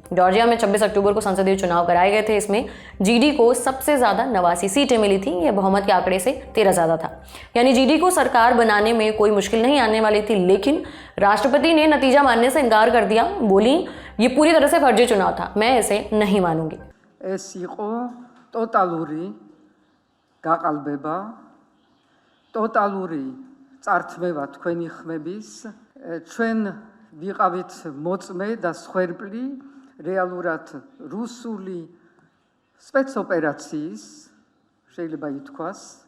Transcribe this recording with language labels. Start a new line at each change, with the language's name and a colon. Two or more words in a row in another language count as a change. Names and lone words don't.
Hindi: जॉर्जिया में 26 अक्टूबर को संसदीय चुनाव कराए गए थे। इसमें GD को सबसे ज्यादा 89 सीटें मिली थी। यह बहुमत के आंकड़े से 13 ज्यादा था। यानी GD को सरकार बनाने में कोई मुश्किल नहीं आने वाली थी। लेकिन राष्ट्रपति ने नतीजा मानने से इनकार कर दिया। बोली, ये पूरी तरह से फर्जी चुनाव था, मैं इसे नहीं मानूंगी।
Georgian: ტოტალური წართმევა თქვენი ხმების, ჩვენ ვიყავით მოწმე და სხვერპლი რეალურად რუსული სპეცოპერაციის, შეიძლება ითქვას,